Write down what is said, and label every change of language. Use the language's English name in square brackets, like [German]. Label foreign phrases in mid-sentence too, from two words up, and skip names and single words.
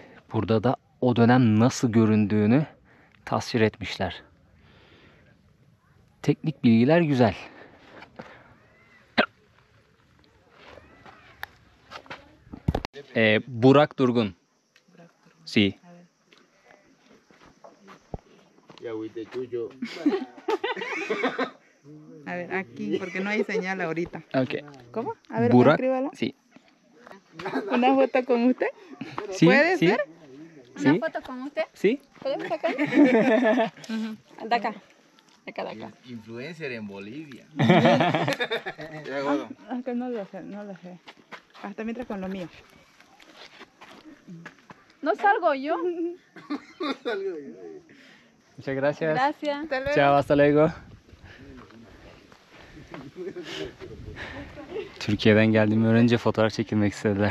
[Turkish] Burada da o dönem nasıl göründüğünü tasvir etmişler. Teknik bilgiler güzel. Burak Durgun. [Spanish] Sí. A ver, aquí, porque no hay señal ahorita. Okay. ¿Cómo? A ver, Burak. escríbalo. Sí. ¿Una foto con usted? Sí, ¿Puede sí. ser? ¿Una Sí. foto con usted? Sí. ¿Podemos sacar? De acá. De acá, de acá. Influencer en Bolivia. Aunque no lo sé, no lo sé. Hasta mientras con lo mío. ¿No salgo yo? Muchas gracias. Gracias. Hasta luego. Ciao, hasta luego. [Turkish] Türkiye'den geldiğimi öğrenince fotoğraf çekilmek istediler.